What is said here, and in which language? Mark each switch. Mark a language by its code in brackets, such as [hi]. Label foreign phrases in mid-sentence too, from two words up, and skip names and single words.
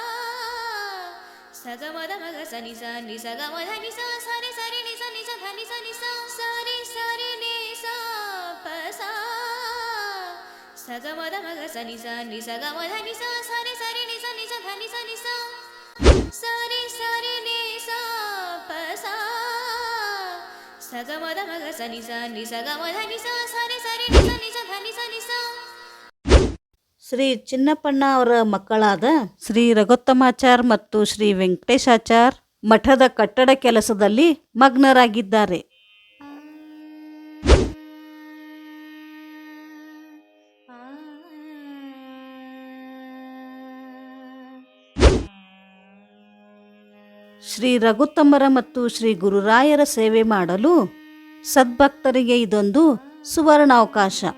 [kn] సగమద మగ సని స ని సగమద ని స సరి సరి ని స ని స ధని స ని స సరి సరి ని స ప స సగమద మగ సని స ని సగమద ని స సరి సరి ని స ని స ధని స ని స సరి సరి ని స ప స సగమద మగ సని స ని సగమద ని స సరి సరి ని స ని స ధని స ని స. ಶ್ರೀ ಚಿನ್ನಪ್ಪಣ್ಣ ಅವರ ಮಕ್ಕಳಾದ ಶ್ರೀ ರಘೋತ್ತಮಾಚಾರ್ ಮತ್ತು ಶ್ರೀ ವೆಂಕಟೇಶಾಚಾರ್ ಮಠದ ಕಟ್ಟಡ ಕೆಲಸದಲ್ಲಿ ಮಗ್ನರಾಗಿದ್ದಾರೆ. ಶ್ರೀ ರಘುತ್ತಮರ ಮತ್ತು ಶ್ರೀ ಗುರುರಾಯರ ಸೇವೆ ಮಾಡಲು ಸದ್ಭಕ್ತರಿಗೆ ಇದೊಂದು ಸುವರ್ಣಾವಕಾಶ.